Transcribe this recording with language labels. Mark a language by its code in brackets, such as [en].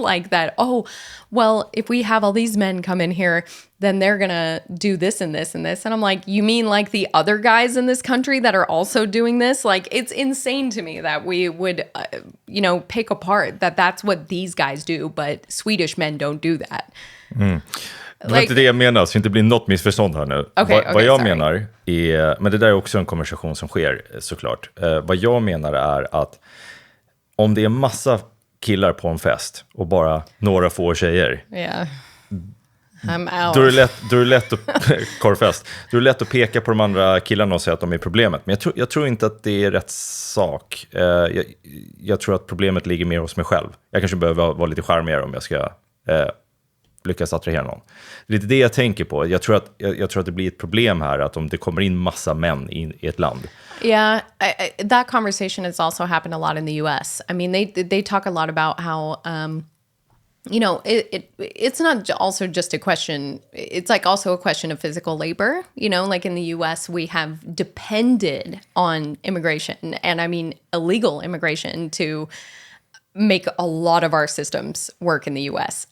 [en] Like that, oh, well, if we have all these men come in here, then they're going to do this and this and this. And I'm like, you mean like the other guys in this country that are also doing this? Like, it's insane to me that we would, pick apart that that's what these guys do, but Swedish men don't do that. Mm. [sv] Det var inte det jag menar, så inte blir något missförstånd här nu. Vad jag menar är, men det där är också en konversation som sker såklart. Vad jag menar är att om det är massa killar på en fest och bara några få tjejer. [en] Yeah. I'm out. [sv] Då är det lätt att korvfest. Då är det lätt att peka på de andra killarna och säga att de är problemet. Men jag tror inte att det är rätt sak. Jag tror att problemet ligger mer hos mig själv. Jag kanske behöver vara lite charmigare om jag ska lyckas attrahera någon. Det är lite det jag tänker på. Jag tror att det blir ett problem här att om det kommer in massa män i ett land. [en] Yeah, that conversation has also happened a lot in the US. I mean, they talk a lot about how it's not also just a question. It's like also a question of physical labor. You know, like in the US, we have depended on immigration, and I mean illegal immigration, to make a lot of our systems work in the US.